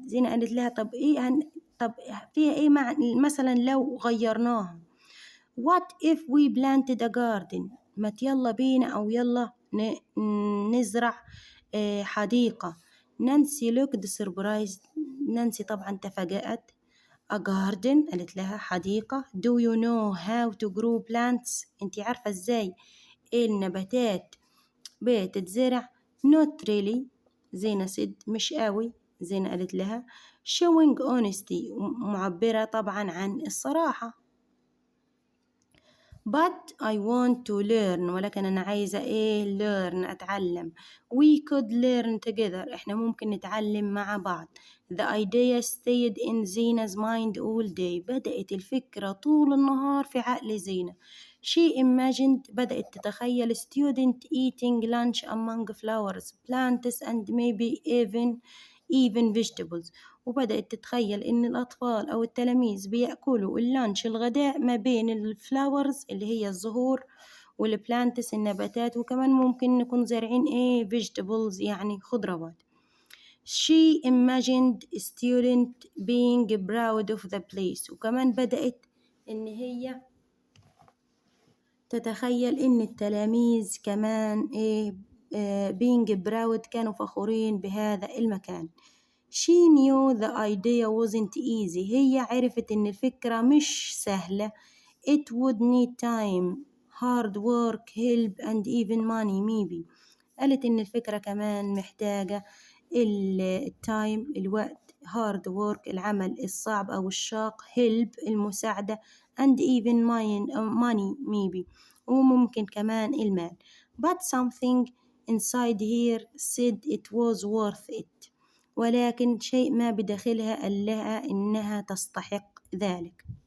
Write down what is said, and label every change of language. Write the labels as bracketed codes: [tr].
[ar] زينة قالت لها طب فيها إيه مثلا لو غيرناها. [en] What if we planted a garden. [ar] ما يلا بينا أو يلا نزرع حديقة. [en] Nancy looked surprised. [ar] نانسي طبعا تفاجأت. [en] A garden [ar] قالت لها حديقة. [en] Do you know how to grow plants. [ar] انتي عارفة ازاي النباتات بتتزرع. [en] Not really. [ar] زينة [en] said [ar] مش قوي. زينة قالت لها [en] showing honesty [ar] معبرة طبعا عن الصراحة. [en] But I want to learn. [ar] ولكن أنا عايزة learn أتعلم. [en] We could learn together. [ar] إحنا ممكن نتعلم مع بعض. [en] The idea stayed in Zina's mind all day. [ar] بدأت الفكرة طول النهار في عقل زينة. [en] She imagined [ar] بدأت تتخيل [en] student eating lunch among flowers, plants and maybe even vegetables. [ar] وبدأت تتخيل إن الأطفال أو التلاميذ بيأكلوا اللانش الغداء ما بين الفلاورز اللي هي الزهور والبلانتس النباتات وكمان ممكن نكون زارعين vegetables يعني خضروات. [en] She imagined student being proud of the place. [ar] وكمان بدأت إن هي تتخيل إن التلاميذ كمان [en] being proud [ar] كانوا فخورين بهذا المكان. [en] She knew the idea wasn't easy. [ar] هي عرفت إن الفكرة مش سهلة. [en] It would need time, hard work, help and even money maybe. [ar] قالت إن الفكرة كمان محتاجة التايم الوقت [en] hard work [ar] العمل الصعب أو الشاق help المساعدة [en] and even money maybe [ar] وممكن كمان المال. [en] But something inside here said it was worth it. [ar] ولكن شيء ما بداخلها قال لها إنها تستحق ذلك.